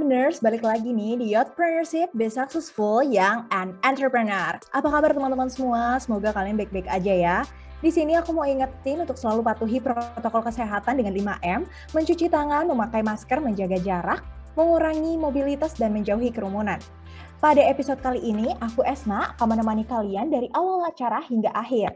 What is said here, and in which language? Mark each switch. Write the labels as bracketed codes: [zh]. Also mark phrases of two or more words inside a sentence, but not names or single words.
[id] Youtubers, balik lagi nih di Youthpreneurship, [en] Be Successful, Young and Entrepreneur. [id] Apa kabar teman-teman semua? Semoga kalian baik-baik aja ya. Di sini aku mau ingetin untuk selalu patuhi protokol kesehatan dengan 5M, mencuci tangan, memakai masker, menjaga jarak, mengurangi mobilitas, dan menjauhi kerumunan. Pada episode kali ini, aku Esma akan menemani kalian dari awal acara hingga akhir.